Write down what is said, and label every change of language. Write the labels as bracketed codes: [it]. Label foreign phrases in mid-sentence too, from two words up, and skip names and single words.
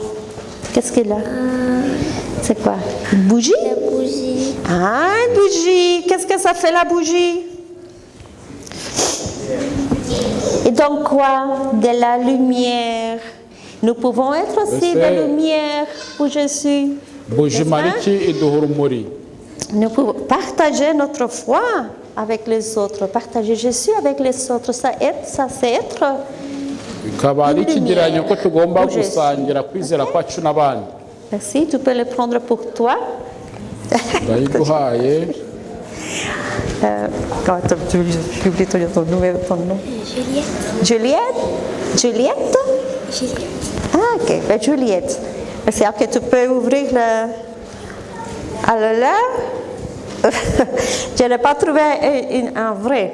[fr] Qu'est-ce qu'il a? C'est quoi? Une bougie? La bougie. Ah, une bougie. Qu'est-ce que ça fait la bougie? Et donc quoi? De la lumière. Nous pouvons être aussi Mais c'est- de lumière pour Jésus. [rw] Buji [fr] N'est-ce pas? [rw] mariki iduha urumuri. [fr] Nous pouvons partager notre foi avec les autres, partager Jésus avec les autres. Ça c'est être. [rw] Bikaba ari ikigereranyo ko tugomba Buji. gusangira kwizera kwacu n'abandi. [fr] Merci, tu peux le prendre pour toi. [rw] Ndayiguhaye. [fr] J'ai oublié ton nom. Juliette. Juliette? Juliette? Juliette. Ah, ok, ben, Juliette. C'est que tu peux ouvrir le. Alors là, je n'ai pas trouvé un vrai.